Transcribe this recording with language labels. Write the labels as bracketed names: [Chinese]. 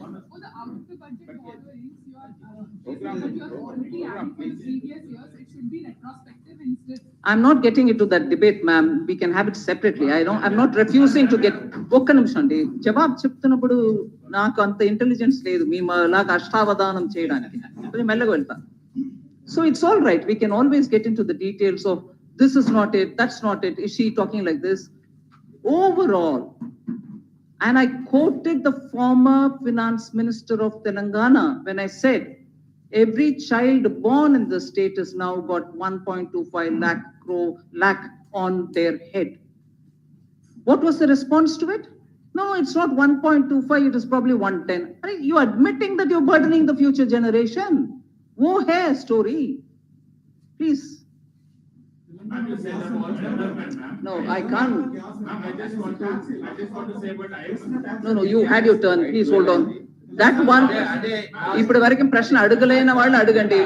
[English] For the out of the budget borrowings, you are already adding for the previous years. It should be retrospective instead. I'm not getting into that debate, ma'am. We can have it separately. I'm not refusing to get. [Telugu] ఒక్క నిమిషం అండి, జవాబు చెప్తున్నప్పుడు నాకు అంత intelligence లేదు మీ లాగా అష్టావధానం చేయడానికి. కొంచెం మెల్లగా వెళ్తా. [English] So it's all right. We can always get into the details of this is not it, that's not it. Is she talking like this? Overall, and I quoted the former finance minister of Telangana when I said, every child born in the state has now got 1.25 lakh on their head. What was the response to it? No, it's not 1.25, it is probably 110. You're admitting that you're burdening the future generation. [Hindi] Wo hai [English] story. Please. Ma'am, you say that was development, ma'am. No, I can't. Ma'am, I just want to say, but No, you had your turn. Please hold on. That one, [Telugu] ఇప్పుడు వరకు ప్రశ్న అడగలేని వాళ్ళు అడగండి.